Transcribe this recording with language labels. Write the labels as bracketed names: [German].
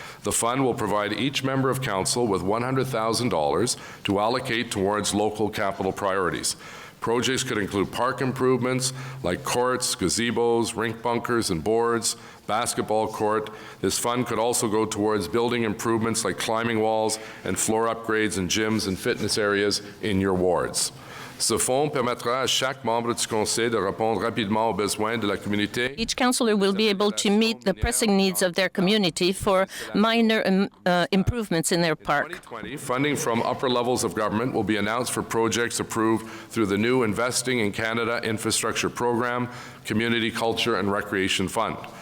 [English] The fund will provide each member of council with $100,000 to allocate towards local capital priorities. Projects could include park improvements like courts, gazebos, rink bunkers and boards, basketball court. This fund could also go towards building improvements like climbing walls and floor upgrades in gyms and fitness areas in your wards. [French] Ce fonds permettra à chaque membre du Conseil de répondre rapidement aux besoins de la communauté. [English] Each councillor will be able to meet the pressing needs of their community for minor improvements in their park. 2020, funding from upper levels of government will be announced for projects approved through the new Investing in Canada Infrastructure Program, Community Culture and Recreation Fund.